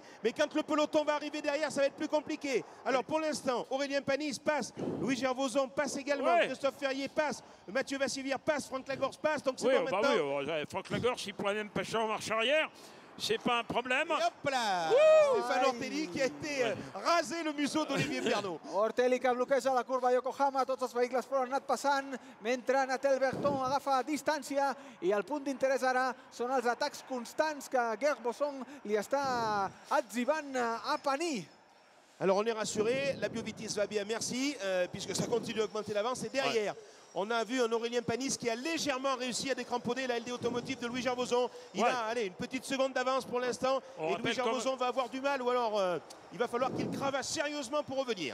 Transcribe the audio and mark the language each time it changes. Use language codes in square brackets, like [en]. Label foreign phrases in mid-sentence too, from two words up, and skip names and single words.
[fr] Mais quand le peloton va arriver derrière, ça va être plus compliqué. Alors, pour l'instant, Aurélien Panis passe. Louis Gervoson passe également. Christophe Ferrier passe. Mathieu Vassivière passe. Franck Lagorce passe. Donc, c'est bon maintenant. Franck Lagorce, il pourrait même passer en marche arrière. C'est pas un problème. Et hop là, Stéphane Ortelli qui a été rasé le museau d'Olivier Pernot. [ca] Ortelli que bloqueja la curva Yokohama, tots els vehicles però han anat passant, mentre Nathanaël Berton agafa distància i el punt d'interès ara són els atacs constants que Gerbosson li està atzivant a Panis. [fr] Alors on est rassuré, la Biovitis va bien, merci, puisque ça continue à augmenter l'avance. Et derrière, on a vu un Aurélien Panis qui a légèrement réussi à décramponner la LD Automotive de Louis Gervoson. Il a une petite seconde d'avance pour l'instant. Et Louis Gervoson va avoir du mal, ou alors il va falloir qu'il cravache sérieusement pour revenir.